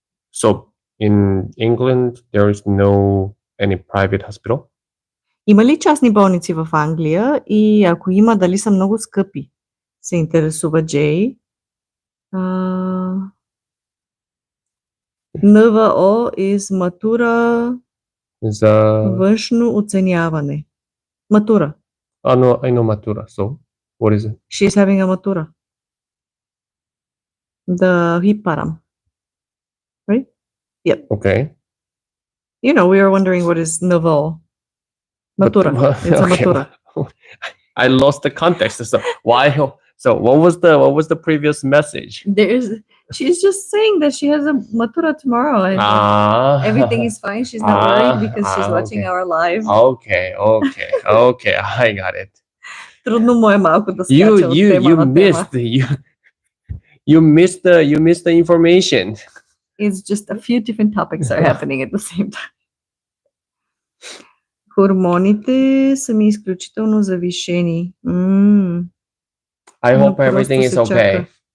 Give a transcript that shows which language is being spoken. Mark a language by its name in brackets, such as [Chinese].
[English] So in England, there is no any private hospital? [Bulgarian] Има ли частни болници в Англия и ако има, дали са много скъпи? Се интересува Джей. [English] НВО is матура, [Bulgarian] За... външно оценяване. Матура. [English] No, I know matura. So what is it? She's having a matura. The hiparam. Right? Yep. Okay. You know, we were wondering what is NVO. Matura. It's a matura. I lost the context. So why? So what was the previous message? She's just saying that she has a matura tomorrow and everything is fine. She's not worried because she's watching our live. Okay. I got it. [Bulgarian] Трудно му е малко да скача от тема на тема. [English] You missed the information. It's just a few different topics are happening at the same time. [Bulgarian] Хормоните са ми изключително завишени. [English] I hope everything is okay.